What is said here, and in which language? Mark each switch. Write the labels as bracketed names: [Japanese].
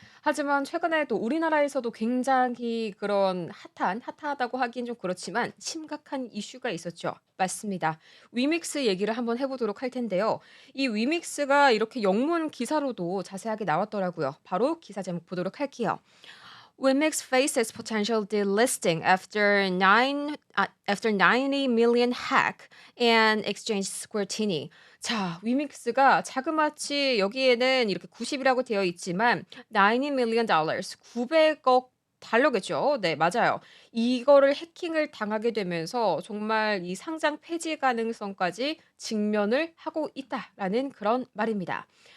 [Korean] 하지만 최근에 또 우리나라에서도 굉장히 그런 핫하다고 하긴 좀 그렇지만 심각한 이슈가 있었죠. 맞습니다. 위믹스 얘기를 한번 해보도록 할 텐데요. 이 위믹스가 이렇게 영문 기사로도 자세하게 나왔더라고요. 바로 기사 제목 보도록 할게요. [English] Wimix faces potential delisting after 90 million hack and exchange scrutiny. [Korean] 자, 위믹스가 자그마치 여기에는 이렇게 90이라고 되어 있지만 [English] 90 million dollars, [Korean] 900억 달러겠죠. 네, 맞아요. 이거를 해킹을 당하게 되면서 정말 이 상장 폐지 가능성까지 직면을 하고 있다라는 그런 말입니다.